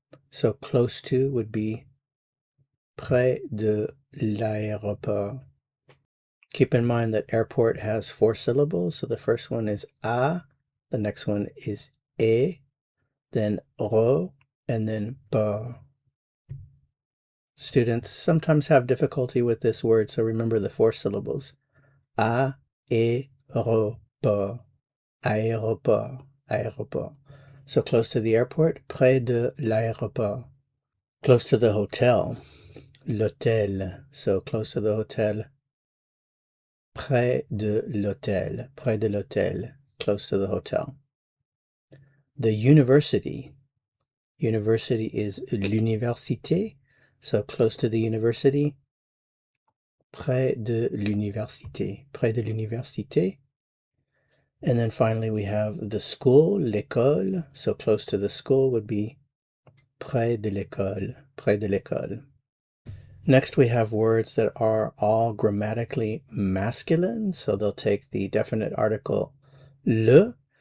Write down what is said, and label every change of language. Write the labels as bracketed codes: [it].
[en] So close to would be [fr] près de l'aéroport. [en] Keep in mind that airport has 4 syllables. So the first one is a, the next one is e, then ro, and then port. Students sometimes have difficulty with this word, so remember the 4 syllables. [fr] A, e, ro, port. Aéroport. Aéroport. [en] So close to the airport, [fr] près de l'aéroport. [en] Close to the hotel, l'hôtel. So close to the hotel, [fr] près de l'hôtel. Près de l'hôtel. [en] Close to the hotel. The university. University is l'université. So close to the university, [fr] près de l'université. Près de l'université. [en] And then finally we have the school, l'école. So close to the school would be [fr] près de l'école. Près de l'école. [en] Next we have words that are all grammatically masculine. So they'll take the definite article le.